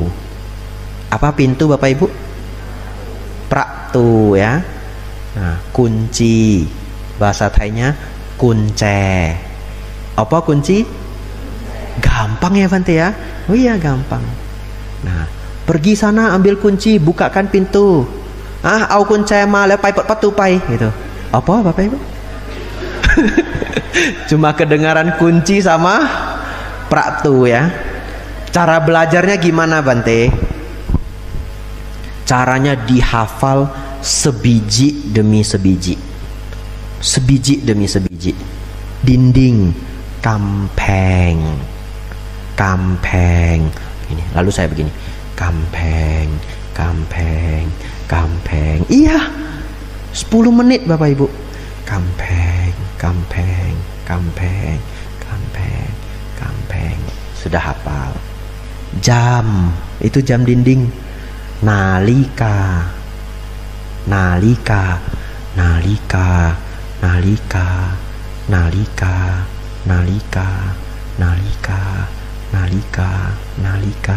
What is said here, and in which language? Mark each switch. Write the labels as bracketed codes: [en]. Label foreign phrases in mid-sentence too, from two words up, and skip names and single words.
[id] Apa pintu Bapak Ibu? Praktu ya. Nah, kunci bahasa Thainya kunce. Apa kunci? Gampang ya Bante ya. Oh iya gampang. Nah, pergi sana ambil kunci, bukakan pintu. [th] เอากุญแจมา แล้วไปเปิดประตูไป [id] gitu. Apa Bapak Ibu? Cuma kedengaran kunci sama praktu ya. Cara belajarnya gimana Bante? Caranya dihafal sebiji demi sebiji, sebiji demi sebiji. [th] Dinding, กำแพง กำแพง. [id] Ini. Lalu saya begini, [th] กำแพง กำแพง กำแพง. [id] Iya, 10 menit Bapak Ibu. [th] กำแพง กำแพง กำแพง กำแพง กำแพง. [id] Sudah hafal. Jam, itu jam dinding. [th] นาฬิกา นาฬิกา นาฬิกา นาฬิกา นาฬิกา นาฬิกา นาฬิกา นาฬิกา นาฬิกา.